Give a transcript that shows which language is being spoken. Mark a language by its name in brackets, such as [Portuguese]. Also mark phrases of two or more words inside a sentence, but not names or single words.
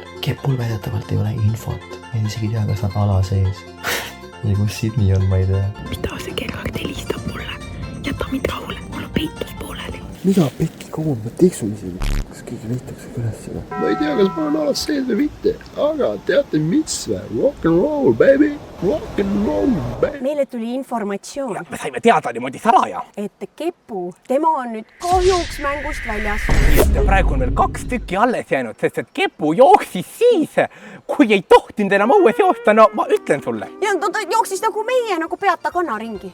[Estonian] Kepul väidetavalt ei ole infot. Ma ei isegi tea, kas nad ala sees. Ja kus Sydney on, ma ei tea. Mida see kellaaeg helistab mulle? Jäta mind rahule, mul on peitus pooleli. Mida pekki kaua ma tiksun isegi? Kas keegi leitakse üles seda? Ma ei tea, kas ma olen alas sees või mitte, aga teate mis või? [English] Rock and roll, baby! Rock and roll, baby! [Estonian] Meile tuli informatsioon. Me saime teada niimoodi salaja. Et Kepu, tema on nüüd kahjuks mängust väljas. Ja praegu on veel 2 tükki alles jäänud, sest et Kepu jooksis siis, kui ei tohtinud enam õues joosta, no ma ütlen sulle. Ja ta jooksis nagu meie, nagu peata kanaringi.